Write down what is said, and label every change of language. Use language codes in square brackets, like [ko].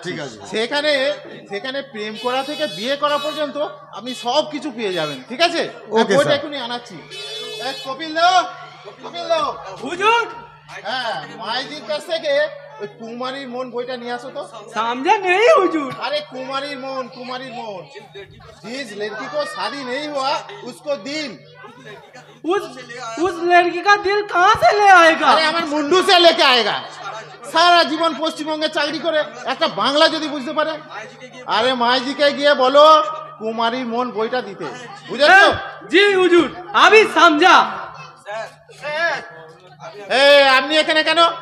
[bn] ঠিক আছে, সেখানে সেখানে প্রেম করা থেকে বিয়ে করা পর্যন্ত আপনি সব কিছু পেয়ে যাবেন, ঠিক আছে? ওকে বইটা স্যার। এখনই আনাচ্ছি। কপিল দাও, কপিল দাও। হুজুর, হ্যাঁ, মাইজির কাছ থেকে ওই কুমারীর মন বইটা নিয়ে আসো তো। [hi] समझा नहीं हुजूर? अरे कुमारी मोहन जिस लड़की को शादी नहीं हुआ उसको दिल। उस लड़की का दिल कहाँ से ले आएगा? अरे हमारे मुंडू से लेके आएगा। [bn] সারা জীবন পশ্চিমবঙ্গে চাকরি করে একটা বাংলা যদি বুঝতে পারে। আরে মাইজিকে গিয়ে বলো কুমারীর মন বইটা দিতে, বুঝেছো? [hi] जी हुजूर, अभी समझा। [bn] আপনি এখানে কেন?